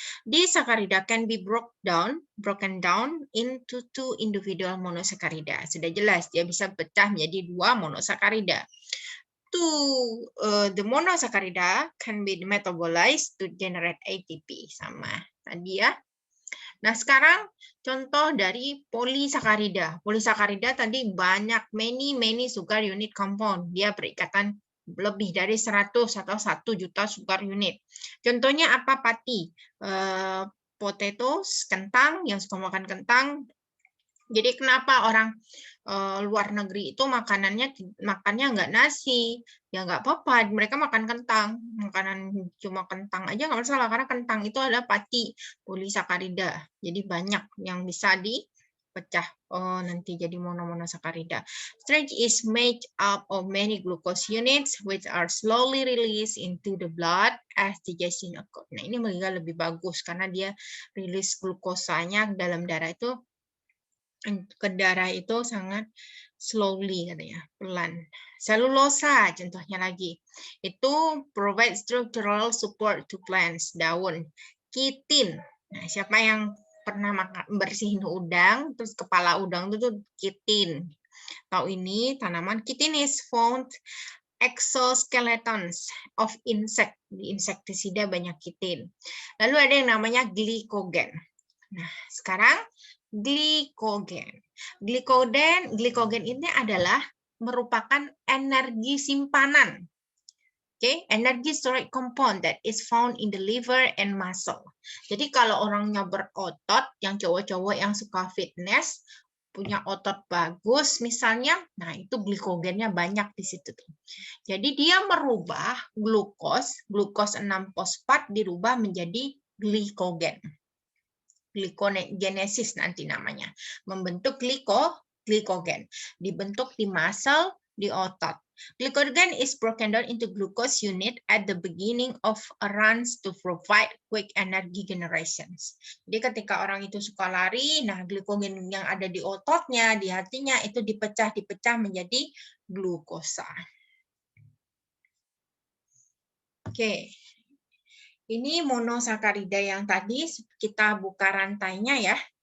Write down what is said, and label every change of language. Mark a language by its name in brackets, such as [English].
[English] Disakarida can be broken down into two individual monosakarida. [Indonesian] Sudah jelas dia bisa pecah menjadi 2 monosakarida. [English] the monosaccharida can be metabolized to generate ATP. [Indonesian] Sama tadi ya. Nah, sekarang contoh dari polisakarida. Polisakarida tadi banyak, [English] many sugar unit compound. [Indonesian] Dia berikatan lebih dari 100 atau 1 juta [English] sugar unit. [Indonesian] Contohnya apa, Pati? Potatoes, kentang, yang suka makan kentang. Jadi kenapa orang luar negeri itu makannya nggak nasi, ya nggak apa-apa, mereka makan kentang, makanan cuma kentang aja nggak masalah karena kentang itu ada pati polisakarida, jadi banyak yang bisa dipecah nanti jadi monosakarida. [English] Starch is made up of many glucose units which are slowly released into the blood as digestion occurs. [Indonesian] Nah ini lebih bagus karena dia rilis glukosanya dalam darah itu ke darah itu sangat slowly katanya, pelan. Selulosa contohnya lagi. Itu [English] provide structural support to plants, [Indonesian] daun. Kitin. Nah, siapa yang pernah bersihin udang, terus kepala udang itu tuh kitin. Tahu ini tanaman [English] kitin is found exoskeletons of insect. [Indonesian] Di insektisida banyak kitin. Lalu ada yang namanya glikogen. Nah, sekarang glikogen. Glikogen ini adalah merupakan energi simpanan. [English] Oke, energy storage compound that is found in the liver and muscle. [Indonesian] Jadi kalau orangnya berotot, yang cowok-cowok yang suka fitness, punya otot bagus misalnya, nah itu glikogennya banyak di situ tuh. Jadi dia merubah glukos 6-fosfat dirubah menjadi glikogen. Glikogenesis nanti namanya, membentuk glikogen, dibentuk di muscle, di otot. [English] Glycogen is broken down into glucose unit at the beginning of a runs to provide quick energy generations. [Indonesian] Jadi ketika orang itu suka lari, nah glikogen yang ada di ototnya, di hatinya itu dipecah menjadi glukosa. Oke. Ini monosakarida yang tadi kita buka rantainya ya.